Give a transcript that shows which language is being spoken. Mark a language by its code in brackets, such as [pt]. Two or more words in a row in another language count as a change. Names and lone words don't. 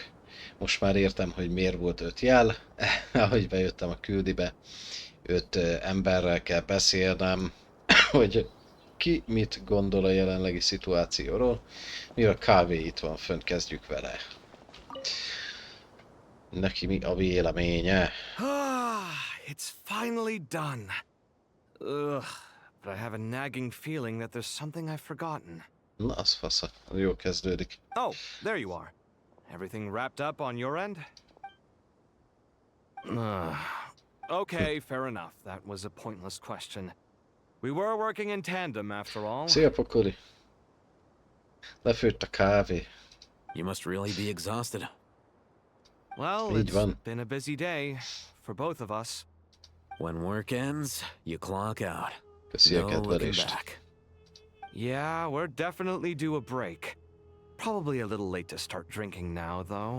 [hu] Most már értem, hogy miért volt 5 jel, ahogy bejöttem a küldibe, 5 emberrel kell beszélnem, hogy ki mit gondol a jelenlegi szituációról. Mivel kávé itt van fönt, kezdjük vele. Neki mi a véleménye? [en] It's finally done. Ugh, but I have a nagging feeling that there's something I've forgotten. [hu] Na, az fasza, jó kezdődik. [en] Oh, there you are. Everything wrapped up on your end? Okay, fair enough. That was a pointless question. We were working in tandem after all. [hu] Szia, pokoli! Lefőtt a kávé. [en] You must really be exhausted. Well, [hu] Így [en] it's [hu] van. [en] been a busy day for both of us. When work ends, you clock out. [hu] Köszi a [en] No looking [hu] kedvelést. [en] back. Yeah, we're definitely due a break. Probably a little late to start drinking now, though.